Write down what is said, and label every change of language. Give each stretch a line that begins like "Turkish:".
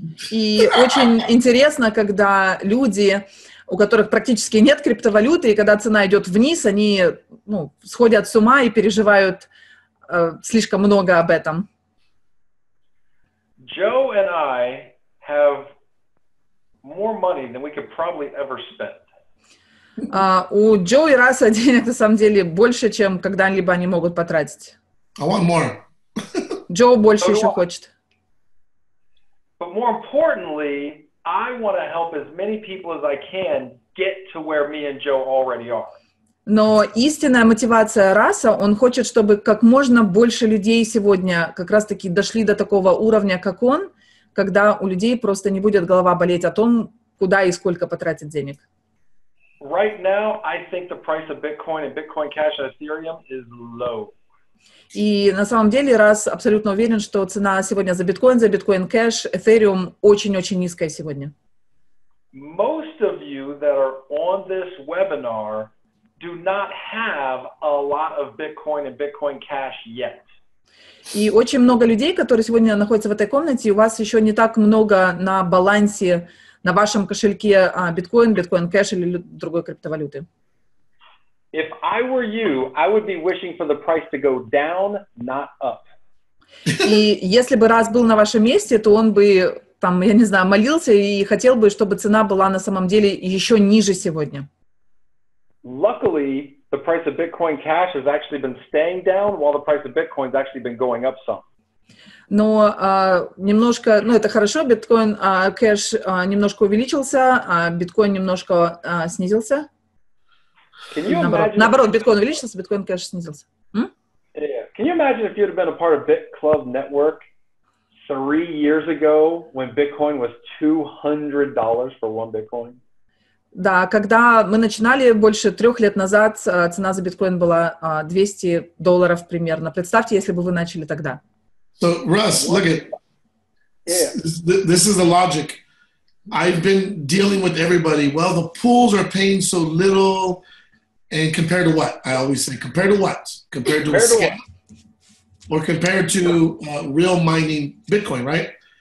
Russian: И очень интересно, когда люди, у которых практически нет криптовалюты, и когда цена идет вниз, они сходят с ума и переживают слишком много об этом.
English: Joe and I have more money than we could probably ever spend.
Russian: У Джо и Раса денег на самом деле больше, чем когда-либо они могут потратить.
English: I want more.
Russian: Джо больше еще хочет.
English: But more importantly, I want to help as many people as I can get to where me and Joe already are.
Russian: Но истинная мотивация Раса, он хочет, чтобы как можно больше людей сегодня как раз-таки дошли до такого уровня, как он, когда у людей просто не будет голова болеть о том, куда и сколько потратить денег.
English: Right now, I think the price of Bitcoin and Bitcoin Cash and Ethereum is low.
Russian: И на самом деле Рас абсолютно уверен, что цена сегодня за биткоин кэш, Ethereum очень-очень низкая сегодня.
English: Most of you that are on this webinar do not have a lot of Bitcoin and Bitcoin Cash yet.
Russian: И очень много людей, которые сегодня находятся в этой комнате, у вас еще не так много на балансе, на вашем кошельке биткоин, биткоин кэш или другой криптовалюты.
English: If I were you, I would be wishing for the price to go down, not up.
Russian: И если бы Рас был на вашем месте, то он бы, там, я не знаю, молился и хотел бы, чтобы цена была на самом деле еще ниже сегодня.
English: Luckily, the price of Bitcoin Cash has actually been staying down, while the price of Bitcoin has actually been going up some.
Russian: Но немножко, это хорошо, биткоин кэш немножко увеличился, а биткоин немножко снизился. Наоборот, биткоин увеличился, биткоин кэш снизился.
English: Yeah. Can you imagine if you'd have been a part of BitClub Network 3 years ago when Bitcoin was $200 for one Bitcoin?
Russian: Да, когда мы начинали больше 3 лет назад, цена за биткоин была $200 примерно. Представьте, если бы вы начали тогда.
English: So, Russ, look at this is the logic. I've been dealing with everybody. Well, the pools are paying so little. And compared to what? I always say, compared to what? Compared to a scam, or compared to real mining Bitcoin, right?